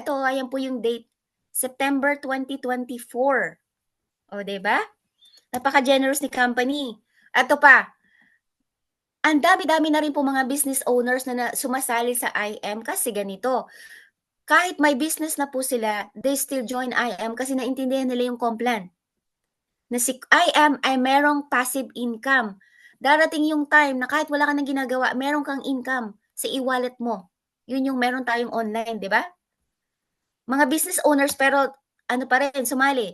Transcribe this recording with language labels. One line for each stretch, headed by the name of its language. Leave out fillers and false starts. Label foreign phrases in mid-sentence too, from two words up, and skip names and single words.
Filipino: Ito, ayan po yung date, September 2024. O, 'di ba? Napaka-generous ni company. Ito pa, ang dami-dami na rin po mga
English: business owners
Filipino: na sumasali sa IM kasi ganito. Kahit may business na po sila,
English: they still join
Filipino: IM kasi naintindihan nila yung Complan. Na si IM ay merong
English: passive income.
Filipino: Darating yung time na kahit wala ka nang ginagawa, meron kang income sa e-wallet mo. Yun yung meron tayong online, di ba? Mga
English: business owners
Filipino: pero ano pa rin, sumali.